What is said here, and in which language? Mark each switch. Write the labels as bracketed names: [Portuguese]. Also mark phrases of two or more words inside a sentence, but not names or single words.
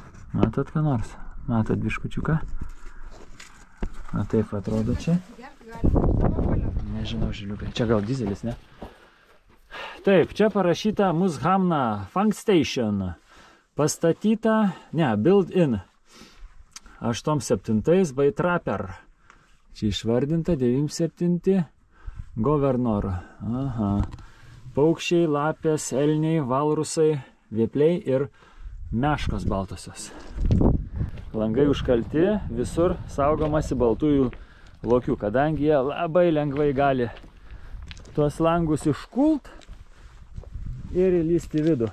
[Lithuanian] Matot ką nors? Matot biškučiuką? Na taip atrodo čia. Nežinau, žiliukai. Čia gal dizelis, ne? Taip, čia parašyta Mushamna Funk Station. Pastatyta, ne, [English] build in. 87 by Trapper. [Lithuanian] Čia išvardinta 97 Governor. Aha. Paukščiai, lapės, elniai, valrusai, vėpliai ir meškos baltosios. Langai užkalti, visur saugomasi baltųjų lokių, kadangi jie labai lengvai gali tuos langus iškult ir įlysti į vidų.